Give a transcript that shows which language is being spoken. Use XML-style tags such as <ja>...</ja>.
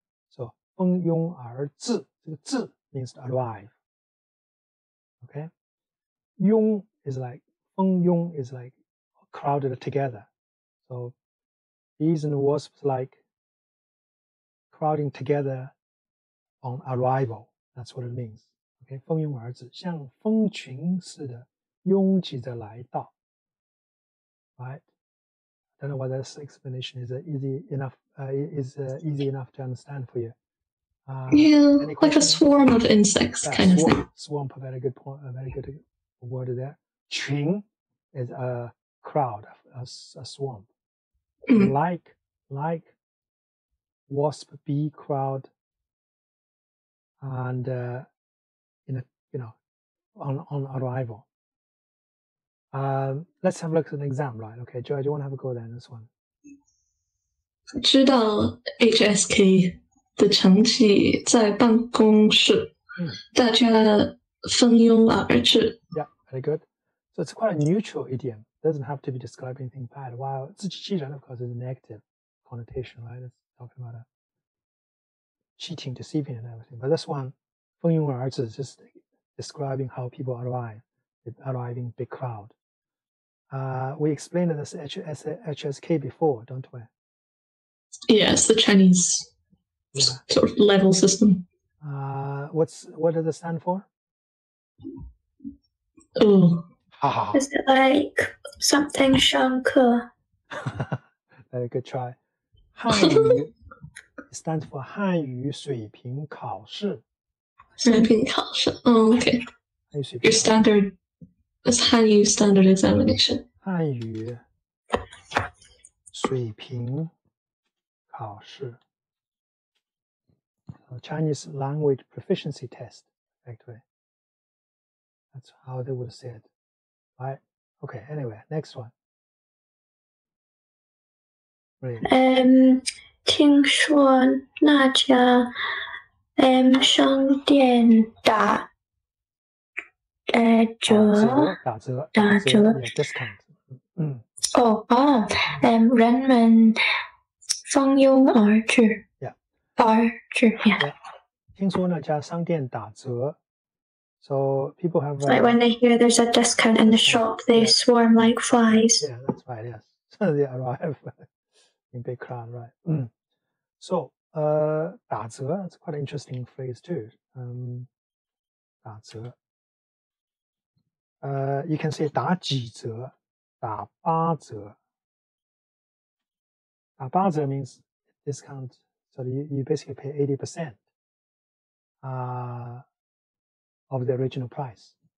<en>So 蜂拥而至,</en> <zh>这个至</zh> <en>means to arrive. Okay, 拥 is like 蜂拥 is like crowded together. So bees and wasps like crowding together on arrival, that's what it means.</en> <zh>Okay, 蜂拥而至, 像蜂群似的拥挤着来到.</zh> <en>Right? I don't know whether this explanation is easy enough to understand for you. Yeah, like a swarm of insects, kind of thing. Swarm, a very good point, a very good word there. 群 is a crowd, a swarm. Like wasp, bee crowd, and on arrival. Let's have a look at an exam, right? Okay, Joy, do you want to have a go then, this one?</en> <zh>知道 HSK 的成绩在办公室，大家蜂拥而至。</zh> <en>Yeah, very good. So it's quite a neutral idiom. It doesn't have to be describing anything bad. While 自欺欺人, of course, is a negative connotation, right? It's talking about cheating, deceiving, and everything. But this one, 蜂拥而至, is just describing how people arrive in big crowd. We explained this HSK before, don't we? Yes, the Chinese sort of level system. What does it stand for? Oh, Is it like something 上课? Very good try. 汉语 stands for</en> <zh>汉语水平考试。水平考试.</zh> <en>Oh, okay. Your standard is 汉语 standard examination.</en> <zh>汉语水平考试。</zh> <en>Chinese language proficiency test, actually. That's how they would say it, right? Okay, anyway, next one. Right.</en> <zh>听说那家商店打折</zh> <en>yeah, discount.</en> <zh>人们蜂拥而至</zh> <en>Yeah.</en> <zh>而至 yeah. 听说那家商店打折</zh> <en>So people have like when they hear there's a discount in the shop, they swarm like flies. Yeah, that's right. Yes, so they arrive in big crowd, right? So, 打折 that's quite an interesting phrase too. 打折 you can say</en> <zh>打几折 打八折 打八折</zh> <en>means discount, so you basically pay 80% of the original price.</en>